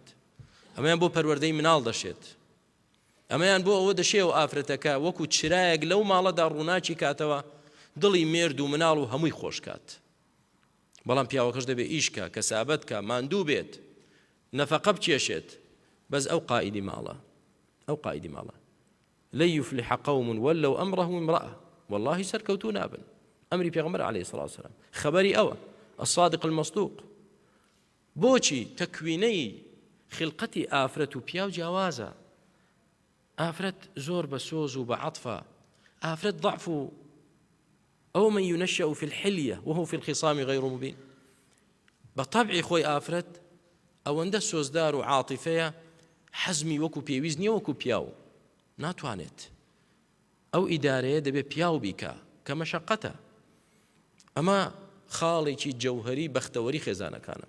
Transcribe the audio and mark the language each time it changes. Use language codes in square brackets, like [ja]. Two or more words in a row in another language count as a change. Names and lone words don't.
[ckb] ئەمەیان بۆ پەروەردەی مناڵ دەشێت، ئەمەیان بۆ ئەوە دەشێ و ئافرەتەکە وەکو چرایەک لەو ماڵەدا ڕووناچی کاتەوە، دڵی مێرد و مناڵ و هەمووی خۆش کات. بەڵام پیاوەکەش دەبێت ئیشکە، کەسابەتکە، ماندوو بێت، نەفەقە بچێشێت. بەس ئەو قائیدی ماڵە، ئەو قائیدی ماڵە. [ar] لن يفلح قوم ولوا أمرهم امرأة، والله [ckb] سەرکەوتوو نابن. ئەمری پێغەمبەر [ar] عەلەیهی سەڵات وسەلام [ckb] خەبەری ئەوە، [ar] الصادق المصدوق. [ckb] بۆچی تەکوینەی خلقەتی ئافرەت و پیا و جیاوازە. ئافرەت زۆر بە سۆز و بە عەطفە، ئافرەت ضعف و ئەو [ar] من ينشأ في الحلية وهو في الخصام غير مبين. [ckb] بطبعی خۆی ئافرەت ئەوەندە سۆزدار و عاتیفەیە، حەزمی وەکو پێویست نییە وەکو پیاو ناتوانێت. ئەو ئیدارەیە دەبێت پیاو بیکە کە مەشەقەتە. ئەمە خاڵێکی جەوهەری بەختەوەری خێزانەکانە.